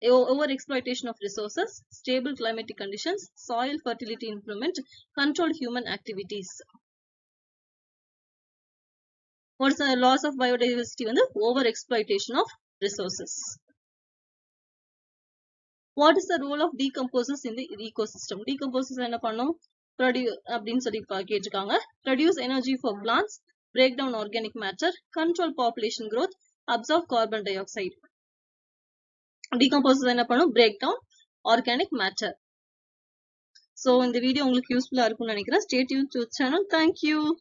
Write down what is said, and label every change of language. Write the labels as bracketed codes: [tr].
[en] Over exploitation of resources, stable climatic conditions, soil fertility improvement, controlled human activities. What is the loss of biodiversity வந்து over exploitation of resources. What is the role of decomposers in the ecosystem? [ta] Decomposers என்ன பண்ணும்? அப்படின்னு சொல்லி கேட்டிருக்காங்க. [en] Produce energy for plants, break down organic matter, control population growth, absorb carbon dioxide. Decomposers [ta] என்ன பண்ணும்? [en] Break down organic matter. So [ta] இந்த video உங்களுக்கு யூஸ்ஃபுல்லா இருக்கும்னு நினைக்கிறேன். [en] Stay tuned to the channel. Thank you.